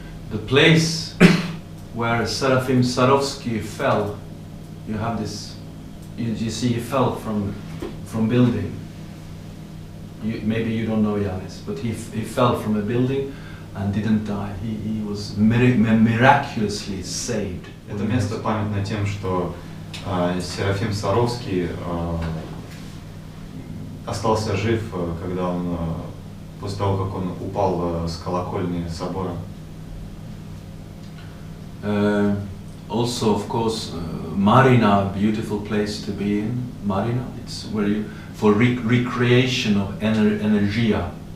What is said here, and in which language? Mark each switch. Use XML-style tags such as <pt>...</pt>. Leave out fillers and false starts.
<en>The place where Serafim Sarovsky fell, you have this, you see he fell from building. Maybe you don't know Yanis, but he fell from a building and didn't die. He was miraculously saved.</en> <ru>Это место памятно тем, что Серафим Саровский остался жив, когда он, после того, как он упал с колокольни собора.</ru> <en>Also, of course, Marina, beautiful place to be in. Marina, it's where you, for recreation of energia.</en>